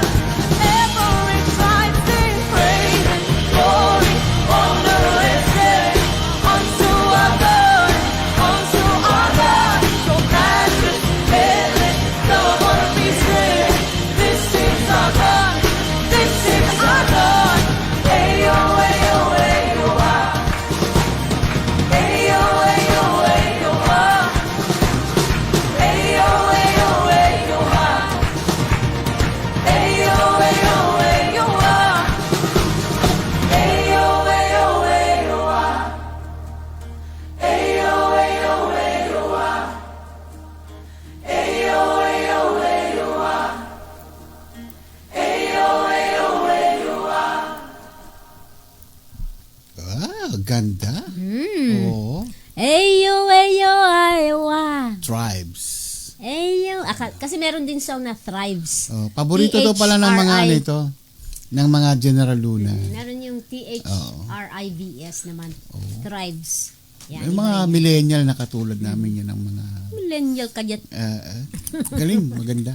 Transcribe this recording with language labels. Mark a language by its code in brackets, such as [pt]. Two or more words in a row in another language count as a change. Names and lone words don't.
[en] Every tribe sing praise and glory, honor and strength unto our God, unto our God. Your matchless, endless, love unrestrained. This is our God. This is our God. Ayo, ayo, ayo, ah. Ayo, ayo, ayo, ah. Ayo, ayo, ayo, ah. Ayo, ayo, ayo, ah. Ayo, ayo, ayo, ah. Ayo, ayo, ayo, ah. Ayo, ayo, ayo, ah. Ayo, ayo, ayo, ah. [tl] Ganda. Oo. Ayo, ayo, ayo, ah. Tribes. Ayo. Kasi meron din song na Thrives. Oh, paborito to pala ng mga THRI. nito. ng mga General Luna. Meron yung THRIVS naman. Tribes. Yan, Yung mga millennial na katulad namin yan ang mga millennial ka dyan. galing, maganda.